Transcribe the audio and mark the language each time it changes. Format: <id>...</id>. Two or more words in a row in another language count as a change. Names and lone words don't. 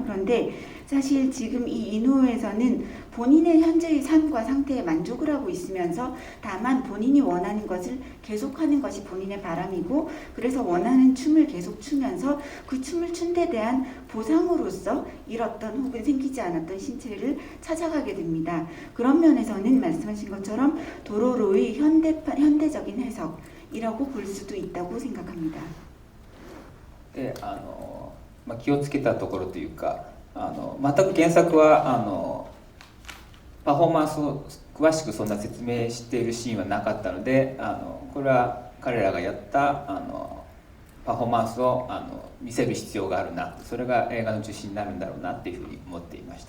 <ko>그런데 사실 지금 이 이누오에서는 본인의 현재의 삶과 상태에 만족을 하고 있으면서 다만 본인이 원하는 것을 계속하는 것이 본인의 바람이고, 그래서 원하는 춤을 계속 추면서 그 춤을 춘 데 대한 보상으로서 잃었던 혹은 생기지 않았던 신체를 찾아가게 됩니다. 그런 면에서는 말씀하신 것처럼 도로로의 현대적인 해석이라고 볼 수도 있다고 생각합니다.</ko> <ja>で気をつけたところというか全く原作はパフォーマンスを詳しくそんな説明しているシーンはなかったのでこれは彼らがやったパフォーマンスを見せる必要があるな、それが映画の中心になるんだろうなっていうふうに思っていました。</ja>